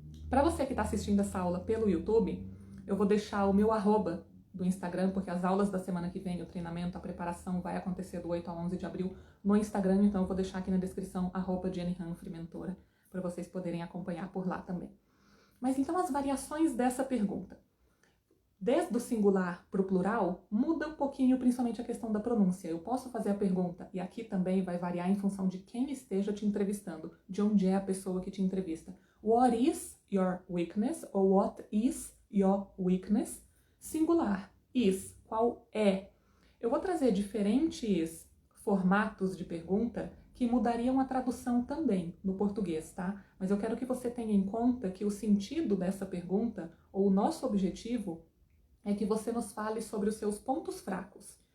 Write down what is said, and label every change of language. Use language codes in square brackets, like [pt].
[pt] Para você que está assistindo essa aula pelo YouTube, eu vou deixar o meu @ do Instagram, porque as aulas da semana que vem, o treinamento, a preparação vai acontecer do 8 a 11 de abril no Instagram, então eu vou deixar aqui na descrição @Jenny Humphrey Mentora, para vocês poderem acompanhar por lá também. Mas então as variações dessa pergunta. Desde o singular para o plural, muda um pouquinho, principalmente a questão da pronúncia. Eu posso fazer a pergunta, e aqui também vai variar em função de quem esteja te entrevistando, de onde é a pessoa que te entrevista. [en] What is your weakness? Ou what is your weakness? [pt] Singular. Is. Qual é? Eu vou trazer diferentes formatos de pergunta que mudariam a tradução também no português, tá? Mas eu quero que você tenha em conta que o sentido dessa pergunta, ou o nosso objetivo, é que você nos fale sobre os seus pontos fracos.